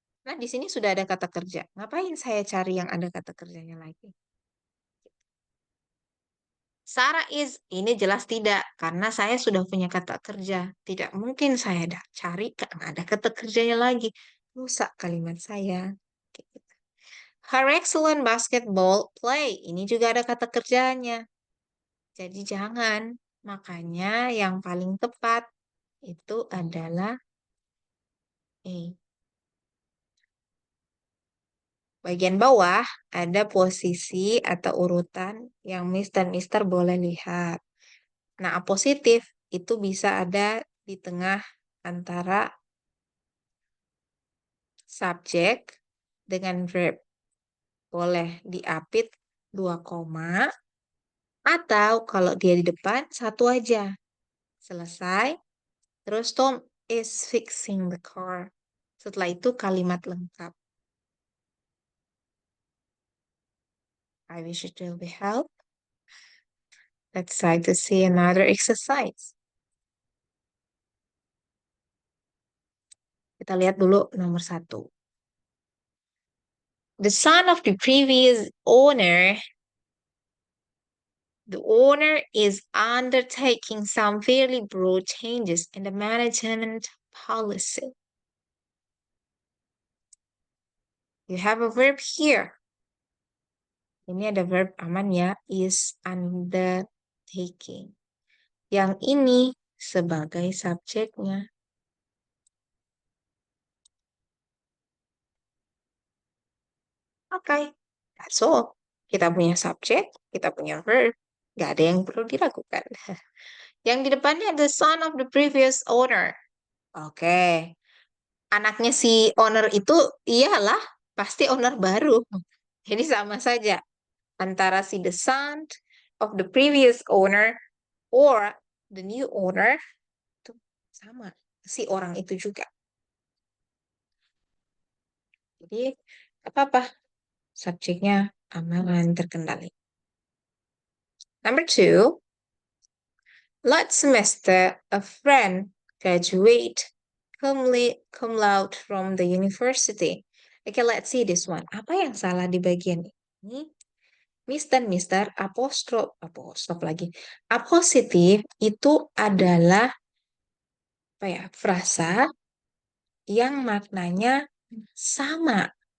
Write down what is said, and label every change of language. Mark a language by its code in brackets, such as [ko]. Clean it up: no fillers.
[id] Nah, di sini sudah ada kata kerja. Ngapain saya cari yang ada kata kerjanya lagi? Sarah is, ini jelas tidak. Karena saya sudah punya kata kerja. Tidak mungkin saya cari karena ada kata kerjanya lagi. Rusak kalimat saya. Gitu. [en] Her excellent basketball play. [id] Ini juga ada kata kerjanya. Jadi jangan. Makanya yang paling tepat itu adalah A. Bagian bawah ada posisi atau urutan yang Miss dan Mister boleh lihat. Nah, positif itu bisa ada di tengah antara subjek dengan verb. Boleh diapit 2 koma atau kalau dia di depan satu aja. Selesai. [en] Terus Tom is fixing the car. [id] Setelah itu kalimat lengkap. [en] I wish it will be help. Let's try to see another exercise. [id] Kita lihat dulu nomor 1. [en] The son of the previous owner, the owner is undertaking some fairly broad changes in the management policy. You have a verb here. [id] Ini ada verb aman ya, [en] is undertaking. [id] Yang ini sebagai subjeknya. Oke, [en] that's all. [id] Kita punya subjek, kita punya verb. Gak ada yang perlu diragukan. Yang di depannya [en] the son of the previous owner. Oke. [id] Anaknya si owner itu iyalah pasti owner baru. Jadi sama saja antara si [en] the son of the previous owner or the new owner [id] itu sama si orang itu juga. Jadi apa-apa subjeknya aman terkendali. [en] Number 2, last semester a friend graduate cum laude from the university. Okay, let's see this one. [id] Apa yang salah di bagian ini? Miss dan Mister apostrof lagi. Apositif itu adalah apa ya? Frasa yang maknanya sama